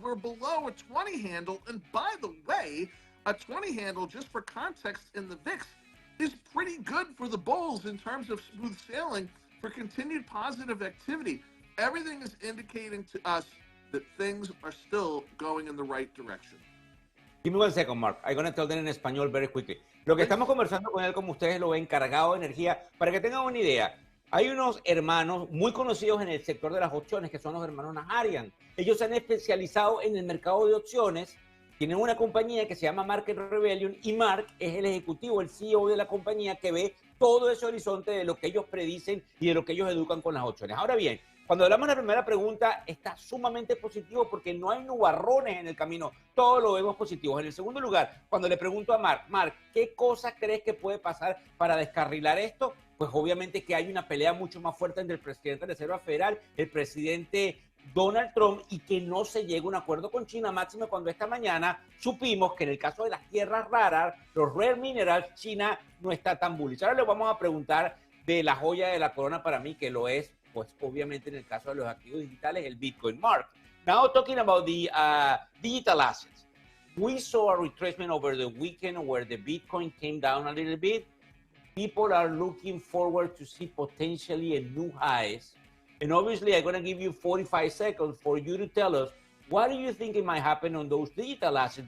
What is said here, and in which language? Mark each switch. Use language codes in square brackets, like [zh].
[en] We're below a 20 handle. And by the way, a 20 handle, just for context, in the VIX is pretty good for the bulls in terms of smooth sailing for continued positive activity. Everything is indicating to us that things are still going in the right direction. Give me 1 second, Mark. I'm going to tell them [es] en español [en] very quickly. [es] Lo que estamos conversando con él, como ustedes lo ven, cargado de energía, para que tengan una idea. Hay unos hermanos muy conocidos en el sector de las opciones, que son los hermanos Naharian. Ellos se han especializado en el mercado de opciones. Tienen una compañía que se llama Market Rebellion y Marc es el ejecutivo, el CEO de la compañía que ve todo ese horizonte de lo que ellos predicen y de lo que ellos educan con las opciones. Ahora bien, cuando hablamos de la primera pregunta, está sumamente positivo porque no hay nubarrones en el camino. Todo lo vemos positivo. En el segundo lugar, cuando le pregunto a Marc, ¿qué cosas crees que puede pasar para descarrilar esto? Pues obviamente que hay una pelea mucho más fuerte entre el presidente de la Reserva Federal, el presidente Donald Trump, y que no se llegue a un acuerdo con China, máximo cuando esta mañana supimos que en el caso de las tierras raras, los [en] rare minerals, [es] China no está tan bullish. Ahora le vamos a preguntar de la joya de la corona para mí, que lo es, pues obviamente en el caso de los activos digitales, el Bitcoin. [en] Marc, now talking about the digital assets. We saw a retracement over the weekend where the Bitcoin came down a little bit. People are looking forward to see potentially a new highs. And obviously, I'm going to give you 45 seconds for you to tell us what do you think it might happen on those digital assets.